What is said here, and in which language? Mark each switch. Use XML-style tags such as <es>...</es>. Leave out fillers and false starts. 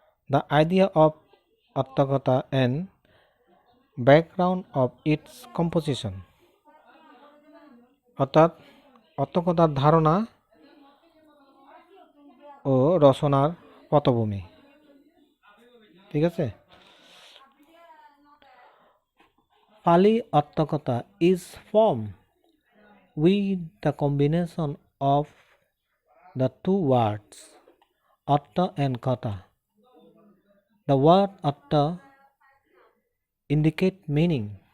<en>The idea of Attakatha and background of its composition.</en> <bn>অর্থাৎ আত্মকথার ধারণা ও রচনার পটভূমি। ঠিক আছে।</bn> <en>Pali Atthakatha is formed with the combination of the two words Atta and Kata. The word Atta indicate meaning.</en>